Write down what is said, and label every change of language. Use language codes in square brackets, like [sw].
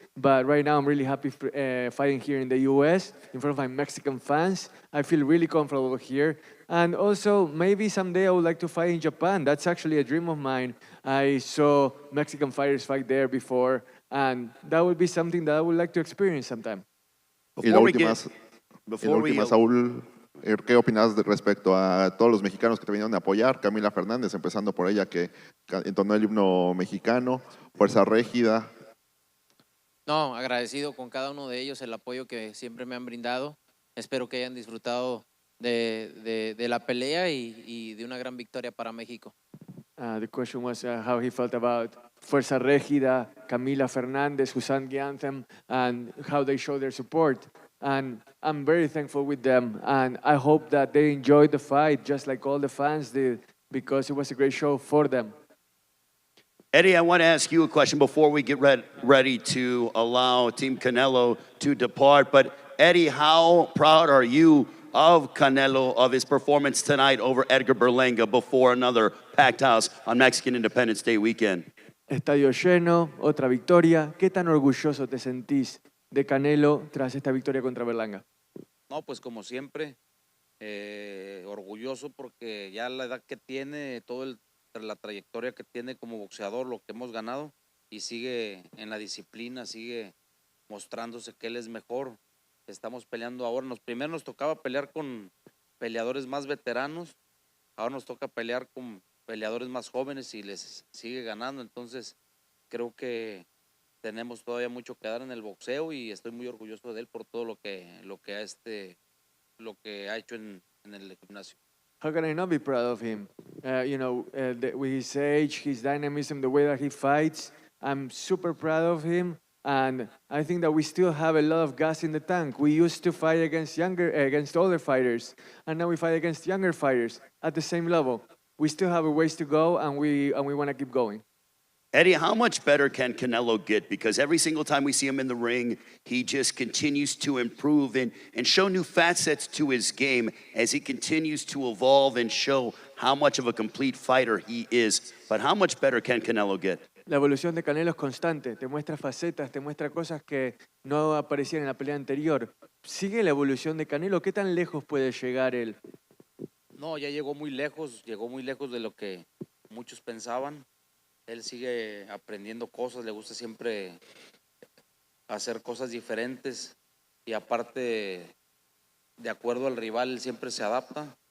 [en] But right now, I'm really happy fighting here in the U.S. in front of my Mexican fans. I feel really comfortable here. And also, maybe someday I would like to fight in Japan. That's actually a dream of mine. I saw Mexican fighters fight there before, and that would be something that I would like to experience sometime. [es] y la última, Saúl, ¿qué opinas respecto a todos los mexicanos que te vinieron a apoyar? Camila Fernández, empezando por ella, que entonó el himno mexicano, Fuerza Régida. No, agradecido con cada uno de ellos el apoyo que siempre me han brindado. Espero que hayan disfrutado de la pelea y de una gran victoria para México. [en] The question was how he felt about Fuerza Régida, Camila Fernández, who sang the anthem, and how they show their support. And I'm very thankful with them, and I hope that they enjoyed the fight just like all the fans did, because it was a great show for them. Eddie, I want to ask you a question before we get ready to allow Team Canelo to depart. But Eddie, how proud are you of Canelo, of his performance tonight over Edgar Berlanga before another packed house on Mexican Independence Day weekend? [es] Estadio lleno, otra victoria. ¿Qué tan orgulloso te sentís de Canelo tras esta victoria contra Berlanga? No, pues como siempre, orgulloso porque ya la edad que tiene, la trayectoria que tiene como boxeador, lo que hemos ganado, y sigue en la disciplina, sigue mostrándose que él es mejor. Estamos peleando ahora. Primero nos tocaba pelear con peleadores más veteranos, ahora nos toca pelear con peleadores más jóvenes y les sigue ganando. Entonces creo que tenemos todavía mucho que dar en el boxeo y estoy muy orgulloso de él por todo lo que ha hecho en el gimnasio. [en] How can I not be proud of him? With his age, his dynamism, the way that he fights, I'm super proud of him. And I think that we still have a lot of gas in the tank. We used to fight against older fighters, and now we fight against younger fighters at the same level. We still have a ways to go, and we want to keep going. Eddie, how much better can Canelo get? Because every single time we see him in the ring, he just continues to improve and show new facets to his game as he continues to evolve and show how much of a complete fighter he is. But how much better can Canelo get? [es] La evolución de Canelo es constante, te muestra facetas, te muestra cosas que no aparecían en la pelea anterior. ¿Sigue la evolución de Canelo? ¿Qué tan lejos puede llegar él? No, ya llegó muy lejos de lo que muchos pensaban. Él sigue aprendiendo cosas, le gusta siempre hacer cosas diferentes y aparte, de acuerdo al rival, él siempre se adapta.